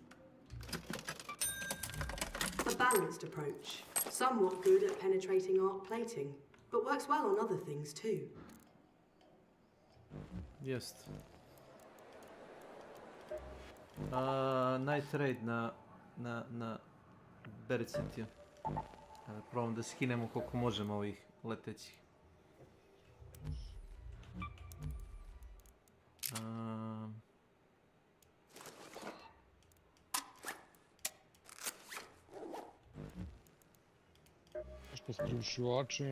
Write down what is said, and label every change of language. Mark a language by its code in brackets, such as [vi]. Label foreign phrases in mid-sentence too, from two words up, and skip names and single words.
[en] A balanced approach. Somewhat good at penetrating arc plating, but works well on other things too. [sr] Jest. [en] Night raid [sr] na Berit City. Probam da skinemo koliko možemo ovih letećih. Što s priušivačima?